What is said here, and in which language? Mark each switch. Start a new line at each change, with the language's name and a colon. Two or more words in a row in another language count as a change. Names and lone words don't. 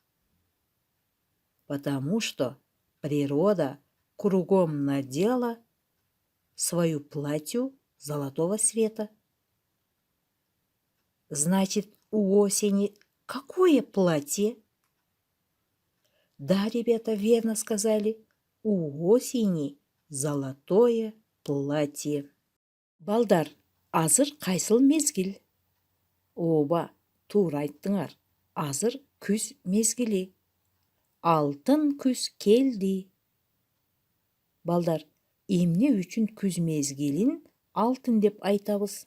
Russian: Потому что природа кругом надела свою платью золотого цвета. Значит, у осени какое платье? Да, ребята, верно сказали. У осени золотое платье.
Kyrgyz: Балдар, азыр кайсыл мезгил? Оба, туура айттыңар. Азыр күз мезгили. Алтын күз келди. Балдар, эмне үчүн күз мезгилин алтын деп айтабыз?